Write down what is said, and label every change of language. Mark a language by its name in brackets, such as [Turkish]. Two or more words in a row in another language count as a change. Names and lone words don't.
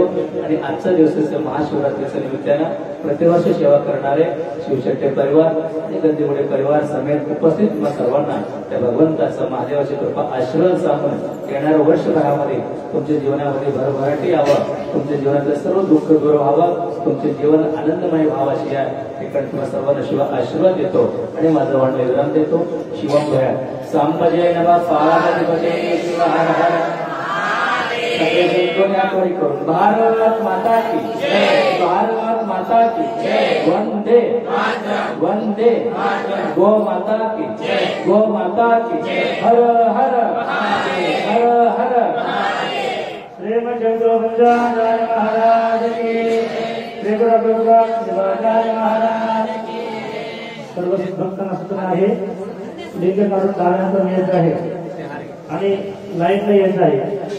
[Marathi] आणि आजच्या दिवसाच्या महाशिवरात्रीच्या निमित्तानं प्रतिवर्ष सेवा करणारे शिवशेट्टी परिवार आणि गंदीमुळे परिवार समेत उपस्थित तुम्हा सर्वांना त्या भगवंताचा महादेवाची कृपा आशीर्वाद सांगून येणाऱ्या वर्षभरामध्ये तुमच्या जीवनामध्ये भरभराटी यावं, तुमच्या जीवनातलं सर्व दुःख दूर व्हावं, तुमचे जीवन आनंदमय व्हावं अशी या ठिकाणी तुम्हाला सर्वांना शिव आशीर्वाद देतो आणि माझं वाण विराम देतो. [Sanskrit] शिवम भया सांबजय नमः पार्वतीपते शिव हर हर. [Hindi] सगळे संतों ने [Marathi] आठवणी करून [Hindi] भारत माता की जय, भारत माता की जय, वंदे वंदे गो माता की जय, गो माता की जय. हर हर हर हर. श्रीमद्गुरुबंजाचार्य महाराज की, श्री गुरु शिवाचार्य महाराज की. [Marathi] सर्व भक्तांना सूचना आहे, लिंग काढून डाव्यानंतर येत आहे आणि लाईटला येत आहे.